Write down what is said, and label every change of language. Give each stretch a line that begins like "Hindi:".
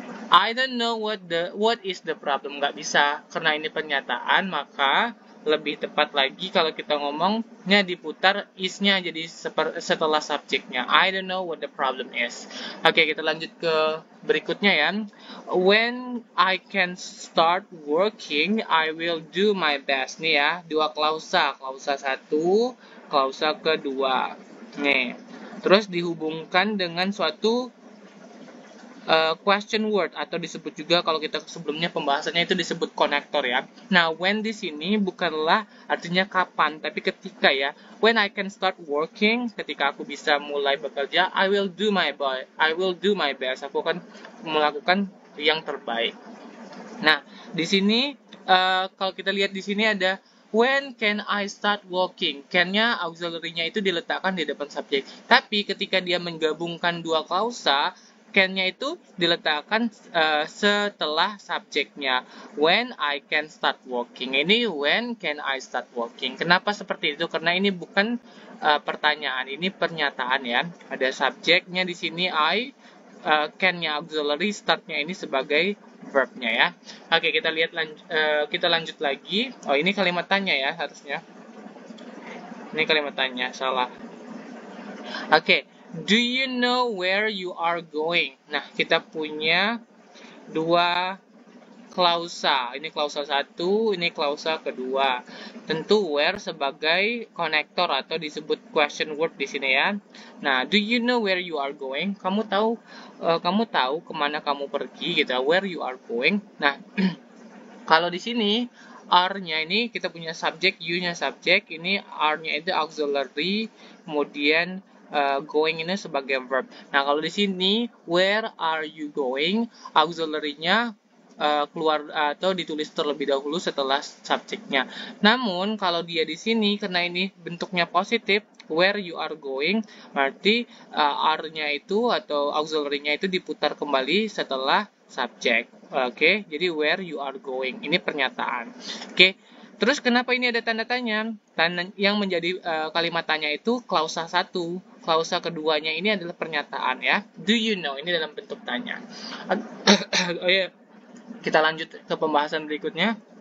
English: I don't know what is the problem.
Indonesian: Nggak bisa karena ini pernyataan, maka lebih tepat lagi kalau kita ngomongnya diputar is-nya jadi setelah subjeknya.
English: I don't know what the problem is.
Indonesian: Kita lanjut ke berikutnya ya.
English: When I can start working, I will do my best.
Indonesian: Nih ya, dua klausa. Klausa 1, klausa kedua. Nih. Terus dihubungkan dengan suatu question word atau disebut juga kalau kita sebelumnya pembahasannya itu disebut konektor ya. Nah, when di sini bukanlah artinya kapan, tapi ketika ya.
English: When I can start working,
Indonesian: ketika aku bisa mulai bekerja,
English: I will do my best.
Indonesian: Aku akan melakukan yang terbaik. Nah, di sini kalau kita lihat di sini ada
English: when can I start working?
Indonesian: Can-nya auxiliary-nya itu diletakkan di depan subjek. Tapi ketika dia menggabungkan dua klausa, can-nya itu diletakkan setelah subjeknya.
English: When I can start working. Ini when can I start working.
Indonesian: Kenapa seperti itu? Karena ini bukan pertanyaan, ini pernyataan ya. Ada subjeknya di sini I, can-nya auxiliary, start-nya ini sebagai verb-nya ya. Kita lihat kita lanjut lagi. Oh, ini kalimat tanya ya harusnya. Ini kalimat tanya, salah.
English: Do you know where you are going?
Indonesian: Nah, kita punya dua klausa. Ini klausa 1, ini klausa kedua. Tentu where sebagai konektor atau disebut question word di sini ya.
English: Nah, do you know where you are going?
Indonesian: Kamu tahu kemana kamu pergi gitu.
English: Where you are going.
Indonesian: Nah, kalau di sini are-nya ini kita punya subjek, you-nya subjek, ini are-nya itu auxiliary, kemudian going ini sebagai verb. Nah, kalau di sini
English: where are you going,
Indonesian: auxiliary-nya keluar atau ditulis terlebih dahulu setelah subjeknya. Namun kalau dia di sini karena ini bentuknya positif,
English: where you are going,
Indonesian: berarti are-nya itu atau auxiliary-nya itu diputar kembali setelah subjek. Oke, jadi
English: where you are going.
Indonesian: Ini pernyataan. Oke. Terus kenapa ini ada tanda tanya? Tanda yang menjadi kalimat tanya itu klausa 1. Klausa keduanya ini adalah pernyataan ya.
English: Do you know?
Indonesian: Ini dalam bentuk tanya. Oh ya, kita lanjut ke pembahasan berikutnya.